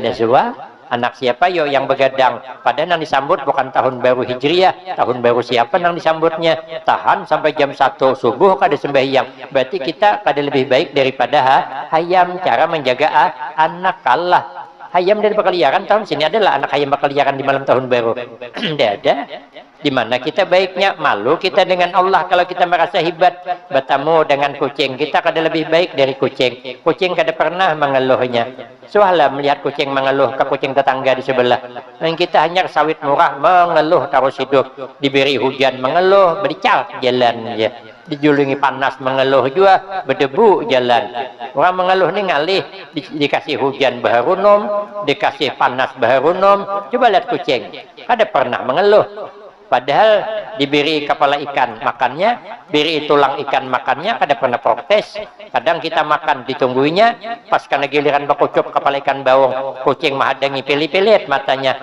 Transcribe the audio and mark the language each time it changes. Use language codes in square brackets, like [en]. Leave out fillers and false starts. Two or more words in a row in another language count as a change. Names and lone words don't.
[bjn] Dan suah, anak siapa yo yang begadang? Padahal yang disambut bukan tahun baru Hijriah. Tahun baru siapa yang disambutnya? Tahan sampai jam 1 subuh kada sembahyang. Berarti kita kada lebih baik daripada hayam. Cara menjaga anak kalah. Hayam dari berkeliaran tahun sini adalah anak hayam berkeliaran di malam tahun baru. [id] Tidak ada. Di mana kita baiknya? [bjn] Malu kita dengan Allah kalau kita merasa hebat. Bertemu dengan kucing, kita kada lebih baik dari kucing. Kucing kada pernah mengeluhnya. Suahlah melihat kucing mengeluh ke kucing tetangga di sebelah. [id] Dan kita hanya sawit murah mengeluh terus hidup. [bjn] Diberi hujan mengeluh, bericak jalan ya. Dijulungi panas mengeluh juga, berdebu jalan. Orang mengeluh ni ngalih, dikasih hujan baharunom, dikasih panas baharunom. Coba lihat kucing, kada pernah mengeluh. Padahal diberi kepala ikan makannya, beri tulang ikan makannya, kada pernah protes. Kadang kita makan ditungguinya, pas kena giliran bakucup kepala ikan bawang, kucing mahadangi pilih-pilih matanya.